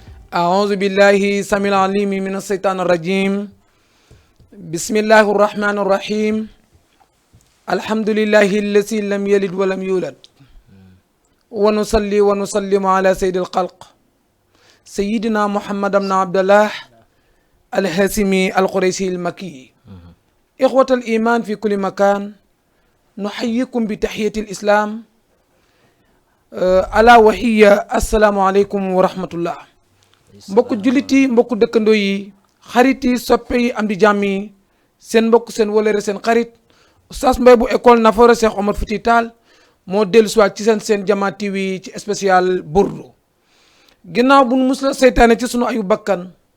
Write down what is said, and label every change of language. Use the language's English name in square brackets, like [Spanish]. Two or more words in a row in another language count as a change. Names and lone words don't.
[Arabic] أعوذ بالله السميع العليم من الشيطان الرجيم بسم الله الرحمن الرحيم الحمد لله الذي لم يلد ولم يولد ونصلي ونسلم على سيد الخلق سيدنا محمد بن عبد الله الهاشمي القريشي المكي إخوة الإيمان في كل مكان نحييكم بتحية الإسلام ألا وهي السلام عليكم ورحمة الله [Wolof] mbokku jullit yi mbokku dëkkandoo yi xarit yi soppe yi am di jàmm yi seen mbokk seen wolere seen xarit Oustaz Mbaye bu école Nafoore Cheikh Omar Fouti Tall moo dellu siwaat ci seen Jama TV ci spécial burdu ginnaaw bu nu musla seytaane ci sunu ayu bakkan